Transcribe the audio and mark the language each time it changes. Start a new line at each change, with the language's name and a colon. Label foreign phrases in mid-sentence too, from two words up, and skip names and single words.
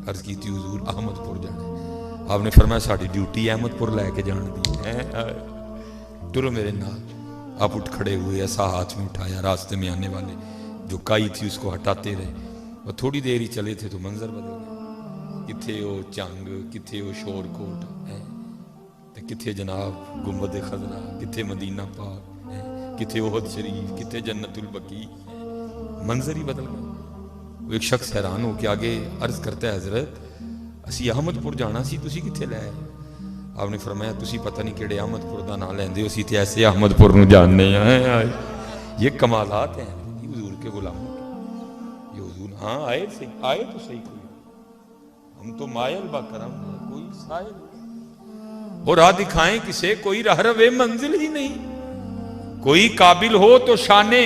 Urdu: عرض کی تھی حضور احمد پور جانا. آپ نے فرمایا
Punjabi: ساری ڈیوٹی احمد پور لے کے جان دی ہے، ٹرو میرے نال۔
Urdu: آپ اٹھ کھڑے ہوئے، ایسا ہاتھ میں اٹھایا، راستے میں آنے والے جو کائی تھی اس کو ہٹاتے رہے، اور تھوڑی دیر ہی چلے تھے تو منظر بدل گیا۔
Punjabi: کتھے وہ چنگ، کتھے وہ شور کوٹ ہے، کتھے جناب گنبد خضرا، کتھے مدینہ پاک ہے، کتھے احد شریف، کتھے جنت البقیع، منظر ہی بدل گیا۔
Urdu: وہ ایک شخص حیران ہو کے آگے عرض کرتا ہے
Punjabi: حضرت اسی احمد پور جانا سی، تسی کتھے لے آئے؟
Urdu: آپ نے فرمایا
Punjabi: تسی پتہ نہیں کیڑے احمد پور دا نام لیندے ہو، اسی تے ایسے احمد پور نو جاننے ہیں۔
Urdu: یہ کمالات ہیں حضور کے غلاموں کے۔ یہ حضور ہاں آئے تو صحیح کوئی، ہم تو مائل با کرم ہے، کوئی سائل اور راہ دکھائیں کسے، کوئی راہ روے منزل ہی نہیں، کوئی قابل ہو تو شانے۔